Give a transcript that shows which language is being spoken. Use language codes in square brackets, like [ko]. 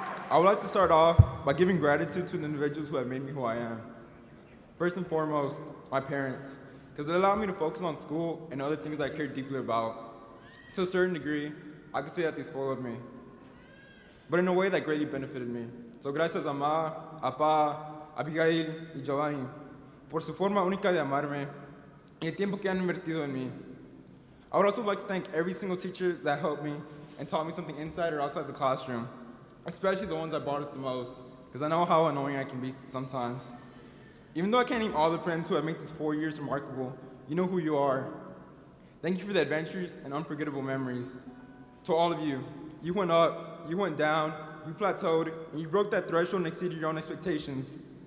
[en] I would like to start off by giving gratitude to the individuals who have made me who I am. First and foremost, my parents, because they allowed me to focus on school and other things I care deeply about. To a certain degree, I could say that they spoiled me, but in a way that greatly benefited me. [es] So gracias a mamá, papá, Abigail y Giovanni por su forma única de amarme y el tiempo que han invertido en mí. [en] I would also like to thank every single teacher that helped me and taught me something inside or outside the classroom, especially the ones I bothered the most, because I know how annoying I can be sometimes. Even though I can't name all the friends who have made these 4 years remarkable, you know who you are. Thank you for the adventures and unforgettable memories. To all of you, you went up, you went down, you plateaued, and you broke that threshold and exceeded your own expectations.